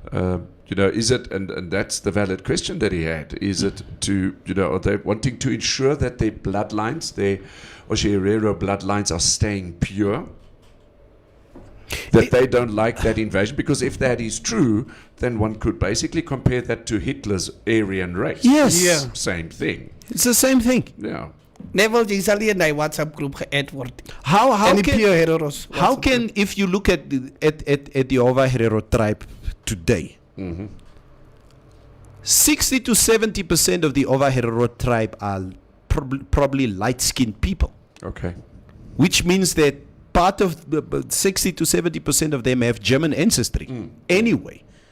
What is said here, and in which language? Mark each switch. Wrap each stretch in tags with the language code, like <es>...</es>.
<en>You know, is it, and that's the valid question that he had, is it to, you know, are they wanting to ensure that their bloodlines, their Herero bloodlines are staying pure? That they don't like that invasion? Because if that is true, then one could basically compare that to Hitler's Aryan race. Yes. Yeah. Same thing. It's the same thing. Yeah.</en> <af>Neville, jy sal nie in die WhatsApp groep ge-add word.</af> <en>How</en> <af>En die</af> <en>can pure heroes. how can if you look at the Ova Herero tribe today, 60 to 70% of the Ova Herero tribe are probably light-skinned people, Okay. which means that part of the 60 to 70% of them have German ancestry anyway.</en>